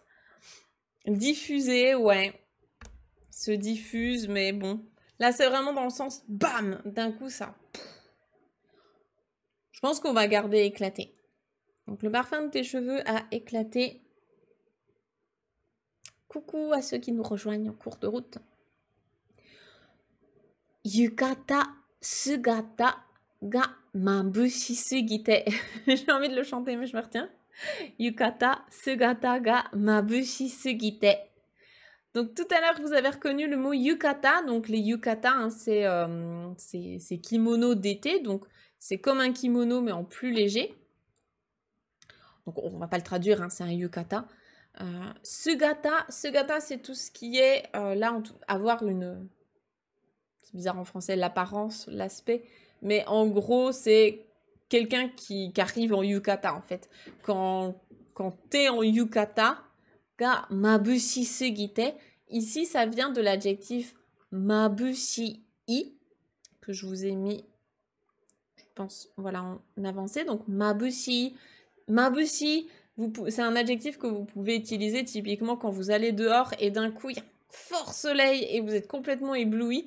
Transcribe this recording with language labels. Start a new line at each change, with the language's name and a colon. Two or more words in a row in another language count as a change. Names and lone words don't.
French: Diffuser, ouais. Se diffuse, mais bon. Là, c'est vraiment dans le sens bam, d'un coup, ça. Je pense qu'on va garder éclater. Donc, le parfum de tes cheveux a éclaté. Coucou à ceux qui nous rejoignent en cours de route.
Japanese: 浴衣姿が眩しすぎて.
French: J'ai envie de le chanter, mais je me retiens.
Japanese: 浴衣姿が眩しすぎて.
French: Donc tout à l'heure, vous avez reconnu le mot yukata. Donc les yukata, hein, c'est kimono d'été. Donc c'est comme un kimono, mais en plus léger. Donc on ne va pas le traduire, hein, c'est un yukata. Sugata, c'est tout ce qui est, là, avoir une... C'est bizarre en français, l'apparence, l'aspect. Mais en gros, c'est quelqu'un qui arrive en yukata, en fait. Quand t'es en yukata,
Japanese: が眩しすぎて,
French: ici, ça vient de l'adjectif mabushi-i, que je vous ai mis, je pense, voilà, en avancé. Donc, mabushi, c'est un adjectif que vous pouvez utiliser typiquement quand vous allez dehors et d'un coup, il y a un fort soleil et vous êtes complètement ébloui.